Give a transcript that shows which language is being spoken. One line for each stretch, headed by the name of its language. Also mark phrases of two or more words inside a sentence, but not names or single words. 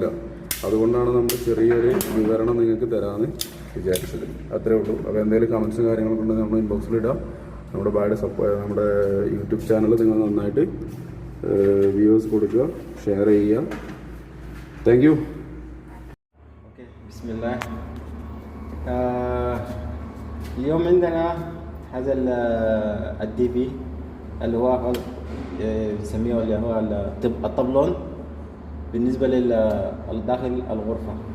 Malayalam: അതുകൊണ്ടാണ് നമ്മൾ ചെറിയൊരു വിവരണം നിങ്ങൾക്ക് തരാമെന്ന് വിചാരിച്ചത്. അത്രേ ഉള്ളൂ. അപ്പോൾ എന്തെങ്കിലും കമൻസും കാര്യങ്ങളൊക്കെ ഉണ്ടെങ്കിൽ നമ്മൾ ഇൻബോക്സിലിടാം. നമ്മുടെ
English: YouTube channel
Malayalam: നിങ്ങൾ നന്നായിട്ട് വ്യൂവേഴ്സ് കൊടുക്കുക, ഷെയർ ചെയ്യുക.
English: thank you.
Arabic: اوكي بسم الله. اليوم عندنا هذا الDV اللي هو بنسميه اللي هو الطبلون بالنسبة لداخل الغرفة.